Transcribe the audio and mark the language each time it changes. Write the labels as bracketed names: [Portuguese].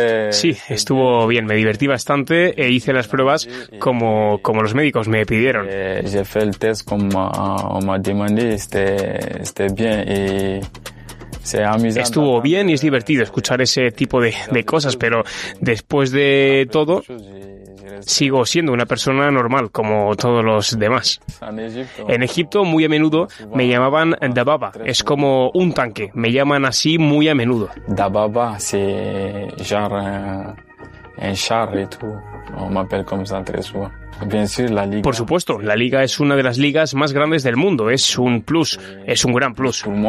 [Spanish] Sí, estuvo bien, me divertí bastante e hice las pruebas como los médicos me pidieron. [French] J'ai fait le test comme on m'a demandé, c'était bien y [Spanish] estuvo bien y es divertido escuchar ese tipo de cosas, pero después de todo, sigo siendo una persona normal, como todos los demás. En Egipto, muy a menudo, me llamaban Dababa, es como un tanque, me llaman así muy a menudo. [French] Dababa, c'est genre un char et tout, on m'appelle comme ça très souvent. [Spanish] Por supuesto, la liga es una de las ligas más grandes del mundo, es un plus, es un gran plus.